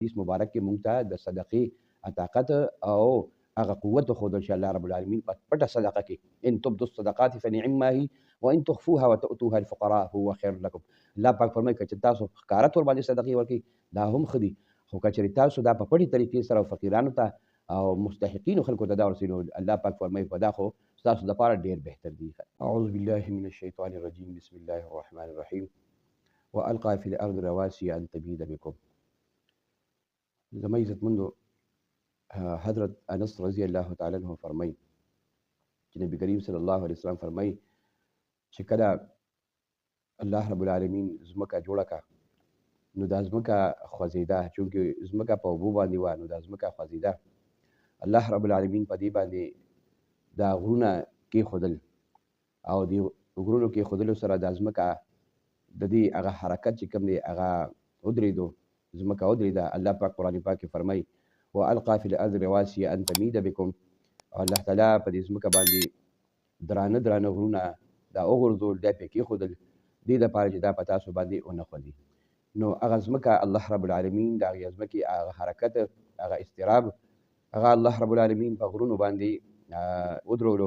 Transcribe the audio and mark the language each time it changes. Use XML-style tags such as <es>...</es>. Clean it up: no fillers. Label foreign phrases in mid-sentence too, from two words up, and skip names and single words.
<ps>حدیث مبارک کې مونږ ته د صدقې طاقت او هغه قوت وښودل چې الله رب العالمین په پټه صدقه کې</ps> <ar>ان تبدوا الصدقات فنعما هي وان تخفوها وتؤتوها الفقراء هو خير لكم.</ar> <ps>الله پاک فرمایي که چې تاسو ښکاره طور باندې صدقې ورکړئ دا هم ښه دي، خو که چېرې تاسو دا په پټې طریقې سره فقیرانو ته او مستحقینو خلکو ته دا ورسوي نو الله پاک فرمایي په دا خو ستاسو دپاره ډېر بهتر دي.</ps> <ar>اعوذ بالله من الشیطان الرجیم بسم الله الرحمن الرحیم والقى في الارض رواسي ان تميد بكم.</ar> <ps>زما عزتمندو حضرت انس رضی الله تعالی عنہ فرمایي چې نبی کریم صلی الله علیه وسلم فرمایي چې کله الله رب العالمین ځمکه جوړه کړه نو دا ځمکه خوځېده، چونکې ځمکه په اوبو باندې وه نو دا ځمکه خوځېده. الله رب العالمین په دې باندې دا غرونه کېښودل او دې غرونو کېښودلو سره دا ځمکه د دې هغه حرکت چې کوم دی هغه ودرېدو، ځمکه ودرېده. الله پاک قرآن پاک کې فرمایي</ps> <ar>والقى في الارض رواسي ان تميد بكم،</ar> <ps>او الله تعالی په دې ځمکه باندې درانه درانه غرونه دا وغورځول، دا پرې کېښودل دې دپاره چې دا په تاسو باندې ونه خوځي. نو هغه ځمکه الله رب العالمین د هغې ځمکې هغه حرکت هغه اضطراب هغه الله رب العالمین په غرونو باندې ودرولو.</ps>